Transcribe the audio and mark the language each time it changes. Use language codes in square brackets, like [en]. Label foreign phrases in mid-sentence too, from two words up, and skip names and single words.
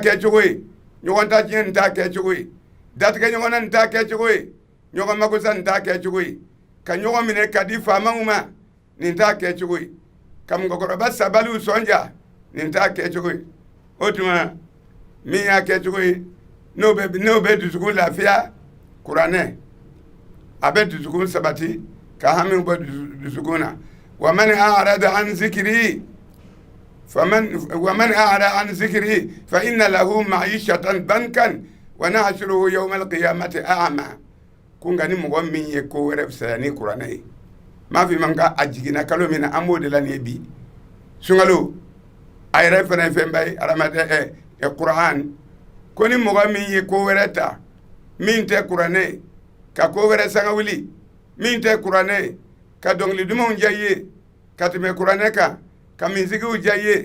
[bm] kɛcogo ye ɲɔgɔn ta tiɲɛ nin t'a kɛcogo ye datigɛ ɲɔgɔn na nin t'a kɛcogo ye ɲɔgɔn makosa nin t'a kɛcogo ye ka ɲɔgɔn minɛ ka di faamaw ma nin t'a kɛcogo ye ka mɔgɔkɔrɔba sabaliw sɔnja nin t'a kɛcogo ye o tuma min y'a kɛcogo ye n'o bɛ dusukun lafiya kuranɛ a bɛ dusukun sabati ka hami bɔ dusukun na [ar] ومن أعرض عن ذكري فإن له معيشة ضنكا ونحشره يوم القيامة أعمى [bm] ko nka ni mɔgɔ min ye ko wɛrɛ fisaya ni kuranɛ ye m'a f'i ma a jiginna kalo min na an b'o de la nin ye bi sunkalo a yɛrɛ fana ye fɛnba ye adamaden kuran ko ni mɔgɔ min ye ko wɛrɛ ta min tɛ kuranɛ ka ko wɛrɛ sanga wuli min tɛ kuranɛ ka dɔnkili dumanw diya i ye ka tɛmɛ kuranɛ kan ka minsigiw diya i ye